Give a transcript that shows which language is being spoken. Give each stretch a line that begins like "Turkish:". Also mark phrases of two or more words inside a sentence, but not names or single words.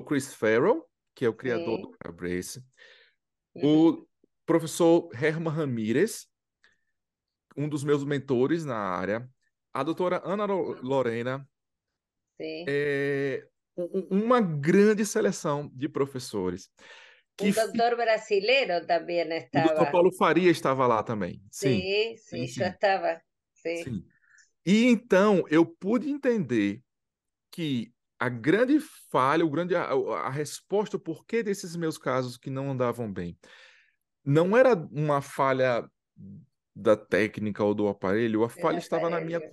Portuguese: Chris Farrell, que é o criador do
Spanish: Sí.
Portuguese: Brace, Ujú. o professor Herman Ramírez, um dos meus mentores na área, a doutora Ana Lorena,
Spanish: Sí.
Portuguese: uma grande seleção de professores.
Spanish: Que Un doctor brasilero también
Portuguese: O Dr.
Spanish: estaba.
Portuguese: Paulo Faria estava lá também. Sim,
Spanish: Sí,
Portuguese: sim,
Spanish: sí, yo
Portuguese: sim,
Spanish: estaba. Sí,
Portuguese: sim. E então eu pude entender que a grande falha, a resposta, o porquê desses meus casos que não andavam bem, não era uma falha da técnica ou do aparelho, a
Spanish: del
Portuguese: falha estava na minha